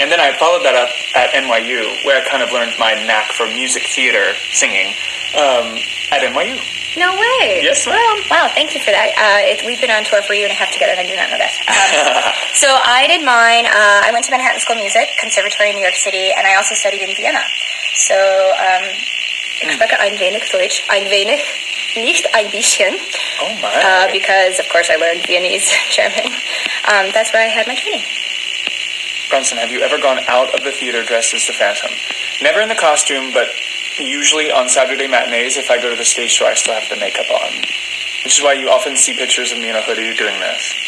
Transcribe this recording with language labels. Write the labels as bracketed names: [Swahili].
[English] And then I followed that up at NYU, where I kind of learned my knack for music theater singing at NYU. No way. Yes, ma'am. Wow, thank you for that. We've been on tour for a year and a half together, and I do not know that. So I did mine. I went to Manhattan School of Music, Conservatory in New York City, and I also studied in Vienna. [German] So, ich spreche ein wenig Deutsch, ein wenig, nicht ein bisschen. [English] Oh, my. Because, of course, I learned Viennese German. That's where I had my training. Bronson, have you ever gone out of the theater dressed as the Phantom? Never in the costume, but usually on Saturday matinees, if I go to the stage show, I still have the makeup on. Which is why you often see pictures of me in a hoodie doing this.